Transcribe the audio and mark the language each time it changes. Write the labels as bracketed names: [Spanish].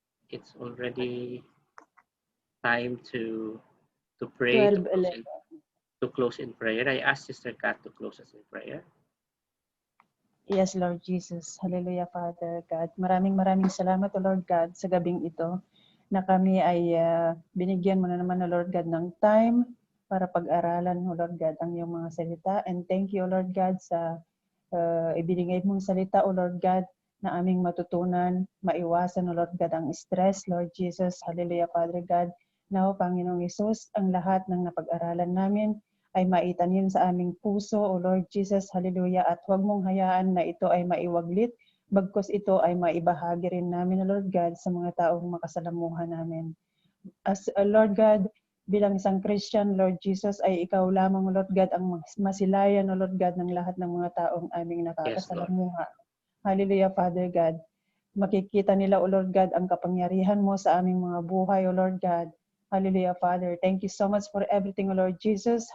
[English] It's already time to pray, 12:11. to close in prayer. I ask Sister Kat to close us in prayer. Yes, Lord Jesus. Hallelujah, Father God. [Filipino] Maraming salamat, O Lord God, sa gabing ito na kami ay binigyan mo na naman, O Lord God, ng time para pag-aralan, O Lord God, ang iyong mga salita. [English] And thank you, [Filipino] O Lord God, sa ibinigay mong salita, O Lord God, na aming matutunan, maiwasan, O Lord God, ang stress, Lord Jesus. Hallelujah, Father God. Now, Panginoong Isus, ang lahat ng napag-aralan namin ay maitanim sa aming puso, O Lord Jesus, hallelujah, at huwag mong hayaan na ito ay maiwaglit, bagkus ito ay maibahagi rin namin, O Lord God, sa mga taong makasalamuhan namin. As Lord God, bilang isang Christian, Lord Jesus, ay ikaw lamang, O Lord God, ang masilayan, O Lord God, ng lahat ng mga taong aming nakakasalamuha. Hallelujah, Father God. Makikita nila, O Lord God, ang kapangyarihan mo sa aming mga buhay, O Lord God. [English] Hallelujah, Father. Thank you so much for everything, O Lord Jesus.